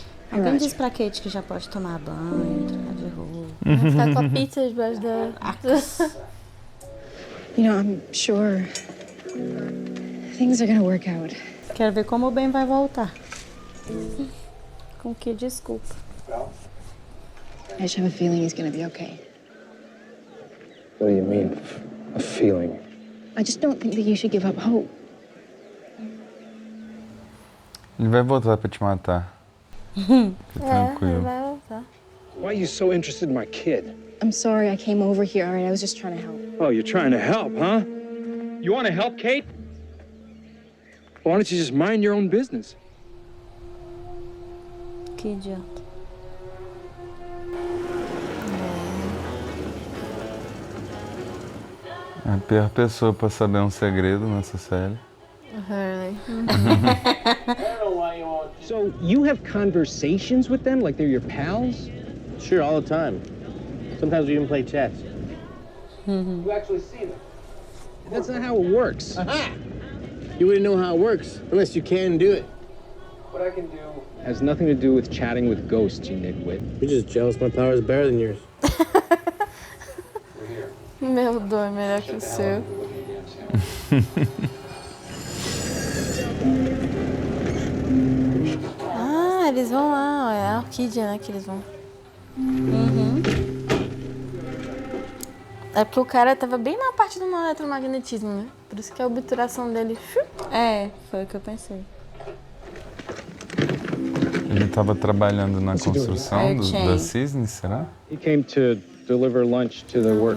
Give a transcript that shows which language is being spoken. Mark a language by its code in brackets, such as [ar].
[pt] Alguém diz pra Kate que já pode tomar banho, trocar de roupa. Vou ficar com a pizza debaixo da... [en] You know, I'm sure things are gonna work out. [pt] Quero ver como o Ben vai voltar. Com que desculpa. [en] I just have a feeling he's gonna be okay. What do you mean, a feeling? I just don't think that you should give up hope. [pt] Ele vai voltar pra te matar. Fica tranquilo. vai voltar. [en] Why are you so interested in my kid? I'm sorry I came over here, all right? I was just trying to help. Oh, you're trying to help, huh? You want to help, Kate? Why don't you just mind your own business? [pt] Que idiota. É a pior pessoa pra saber um segredo nessa série. Hurley. [en] So you have conversations with them like they're your pals? Sure, all the time. Sometimes we even play chess. You actually see them? That's not how it works. Aha! You wouldn't know how it works unless you can do it. What I can do has nothing to do with chatting with ghosts, you nitwit. You're just jealous my power is better than yours. [pt] Meu dom é melhor que o seu. Ah, eles vão lá, ó, é a orquídea, né, que eles vão. É porque o cara tava bem na parte do eletromagnetismo, né? Por isso que a obturação dele... É, foi o que eu pensei. Ele tava trabalhando na construção da Cisne, será? [en] He came to deliver lunch to the work